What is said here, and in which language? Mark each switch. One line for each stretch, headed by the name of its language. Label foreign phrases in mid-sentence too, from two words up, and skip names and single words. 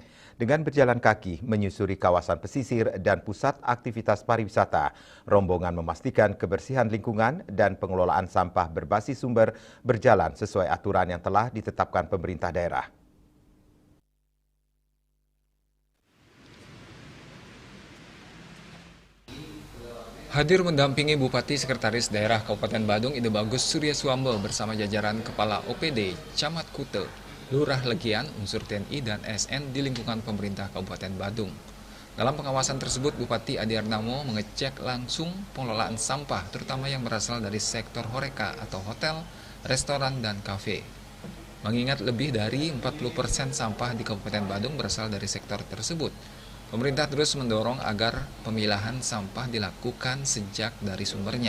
Indonesian: Dengan berjalan kaki menyusuri kawasan pesisir dan pusat aktivitas pariwisata, rombongan memastikan kebersihan lingkungan dan pengelolaan sampah berbasis sumber berjalan sesuai aturan yang telah ditetapkan pemerintah daerah. Hadir mendampingi Bupati Sekretaris Daerah Kabupaten Badung Ide Bagus Surya Suambo bersama jajaran Kepala OPD, Camat Kute, Lurah Legian, unsur TNI dan ASN di lingkungan pemerintah Kabupaten Badung. Dalam pengawasan tersebut, Bupati Adi Arnawo mengecek langsung pengelolaan sampah, terutama yang berasal dari sektor Horeca atau hotel, restoran, dan kafe. Mengingat lebih dari 40% sampah di Kabupaten Badung berasal dari sektor tersebut, pemerintah terus mendorong agar pemilahan sampah dilakukan sejak dari sumbernya.